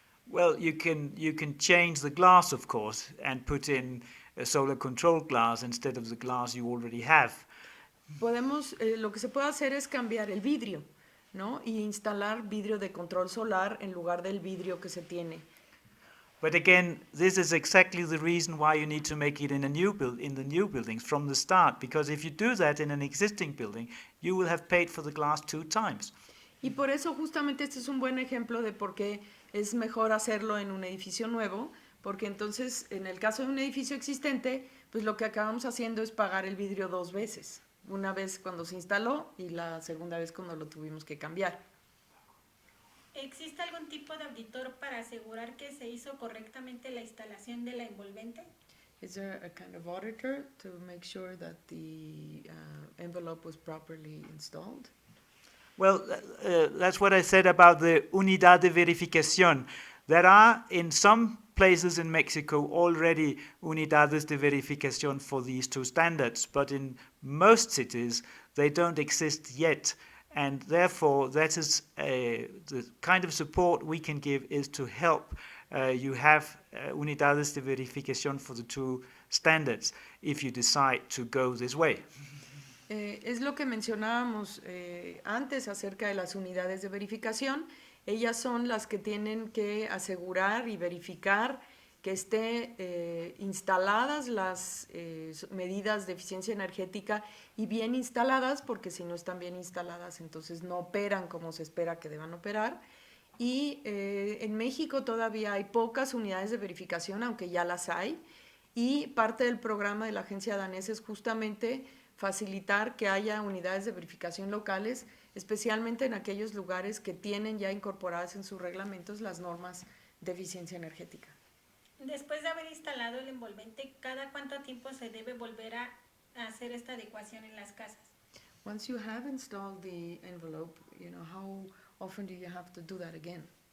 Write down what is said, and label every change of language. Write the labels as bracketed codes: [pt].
[en] Well, you can change the glass, of course, and put in a solar control glass instead of the glass you already have. [es] Lo que se puede hacer es cambiar el vidrio, ¿no? Y instalar vidrio de control solar en lugar del vidrio que se tiene. [en] But again, this is exactly the reason why you need to make it in the new buildings from the start, because if you do that in an existing building, you will have paid for the glass 2 times. [es] Y por eso justamente este es un buen ejemplo de por qué es mejor hacerlo en un edificio nuevo, porque entonces en el caso de un edificio existente, pues lo que acabamos haciendo es pagar el vidrio 2 veces, una vez cuando se instaló y la segunda vez cuando lo tuvimos que cambiar. ¿Existe algún tipo de auditor para asegurar que se hizo correctamente la instalación de la envolvente? [en] Is there a kind of auditor to make sure that the envelope was properly installed? Well, that's what I said about the unidad de verificación. There are, in some places in Mexico, already unidades de verificación for these two standards, but in most cities, they don't exist yet. And therefore, that is the kind of support we can give is to help you have unidades de verificación for the two standards if you decide to go this way. [es] Es lo que mencionábamos antes acerca de las unidades de verificación. Ellas son las que tienen que asegurar y verificar que estén instaladas las medidas de eficiencia energética y bien instaladas, porque si no están bien instaladas, entonces no operan como se espera que deban operar. Y en México todavía hay pocas unidades de verificación, aunque ya las hay. Y parte del programa de la Agencia Danesa es justamente facilitar que haya unidades de verificación locales, especialmente en aquellos lugares que tienen ya incorporadas en sus reglamentos las normas de eficiencia energética. Después de haber instalado el envolvente, ¿cada cuánto tiempo se debe volver a hacer esta adecuación en las casas? [en] Once you have installed the envelope, how often do you have to do that again?